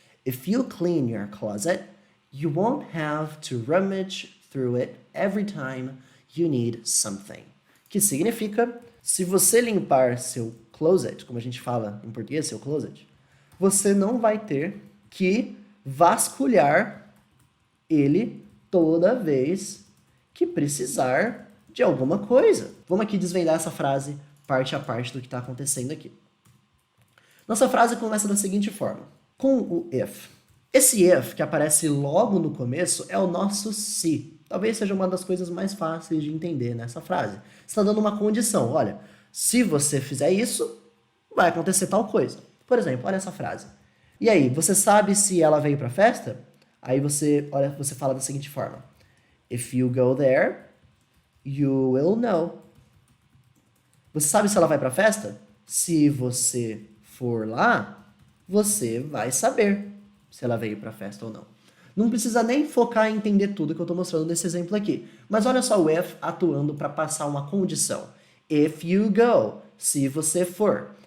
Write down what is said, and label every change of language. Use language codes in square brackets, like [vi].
[en] If you clean your closet, you won't have to rummage through it every time you need something. [pt] Que significa, se você limpar seu closet, como a gente fala em português, seu closet, você não vai ter que vasculhar ele toda vez que precisar de alguma coisa. Vamos aqui desvendar essa frase parte a parte do que está acontecendo aqui. Nossa frase começa da seguinte forma, com o if. Esse if que aparece logo no começo é o nosso se. Talvez seja uma das coisas mais fáceis de entender nessa frase. Você está dando uma condição. Olha, se você fizer isso, vai acontecer tal coisa. Por exemplo, olha essa frase. E aí, você sabe se ela veio para a festa? Aí você fala da seguinte forma. [en] If you go there, you will know. [pt] Você sabe se ela vai para a festa? Se você for lá, você vai saber se ela veio para a festa ou não. Não precisa nem focar em entender tudo que eu estou mostrando nesse exemplo aqui. Mas olha só o if atuando para passar uma condição. [en] If you go, [pt] se você for.